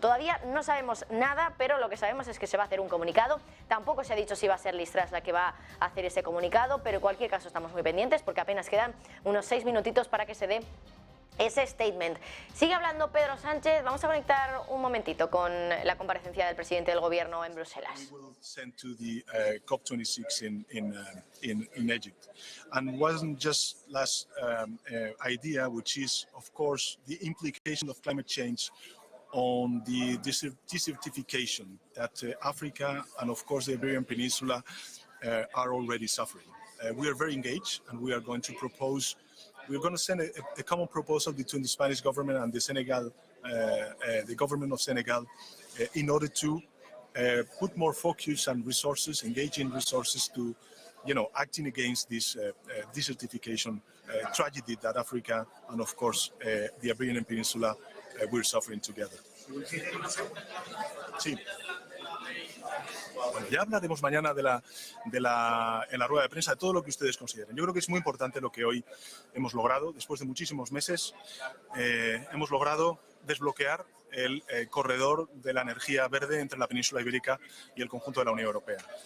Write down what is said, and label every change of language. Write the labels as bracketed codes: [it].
[es] Todavía no sabemos nada, pero lo que sabemos es que se va a hacer un comunicado. Tampoco se ha dicho si va a ser Liz Truss la que va a hacer ese comunicado, pero en cualquier caso estamos muy pendientes porque apenas quedan unos 6 minutitos para que se dé ese statement. Sigue hablando Pedro Sánchez. Vamos a conectar un momentito con la comparecencia del presidente del gobierno en Bruselas. [en] Sent to the COP26 in Egypt, and wasn't just last idea, which is of course the implication of climate change on the desertification that Africa and of course the Iberian Peninsula are already suffering. We are very engaged, and we are going to propose. We're going to send a common proposal between the Spanish government and the Senegal, the government of Senegal, in order to put more focus and resources, engaging resources to, acting against this desertification tragedy that Africa and, of course, the Iberian Peninsula we're suffering together. [es] Sí. Bueno, ya hablaremos mañana en la rueda de prensa de todo lo que ustedes consideren. Yo creo que es muy importante lo que hoy hemos logrado. Después de muchísimos meses, hemos logrado desbloquear el corredor de la energía verde entre la península ibérica y el conjunto de la Unión Europea.